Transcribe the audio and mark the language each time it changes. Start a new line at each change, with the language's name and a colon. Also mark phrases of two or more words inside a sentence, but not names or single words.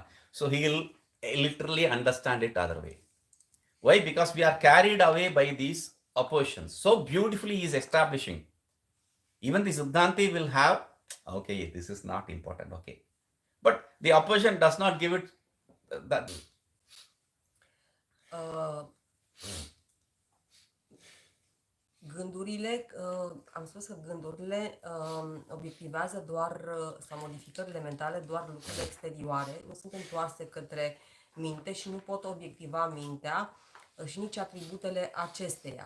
English: So he will literally understand it other way. Why? Because we are carried away by these oppositions. So beautifully he is establishing. Even the Siddhanti will have, okay, this is not important, okay. But the opposition does not give it that.
Romanian: Gândurile, am spus că gândurile obiectivează doar, sau modificările mentale, doar lucrurile exterioare, nu sunt întoarse către minte și nu pot obiectiva mintea și nici atributele acesteia.